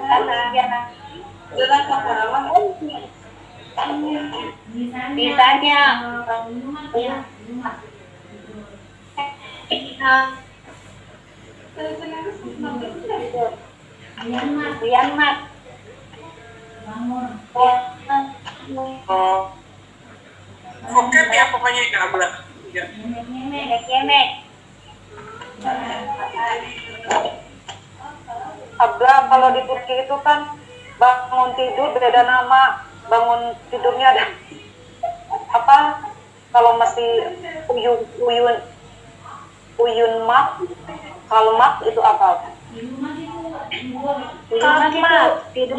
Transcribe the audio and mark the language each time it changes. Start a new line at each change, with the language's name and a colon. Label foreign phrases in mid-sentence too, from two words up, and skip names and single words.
Indonesian: Misalnya Myanmar. Oh. Oke ya pokoknya ini Abla. Ya. Yemek. Abla kalau di Turki itu kan bangun tidur beda nama, bangun tidurnya ada apa? Kalau masih uyun mak, kalau mak itu apa? Uyumak itu tidur.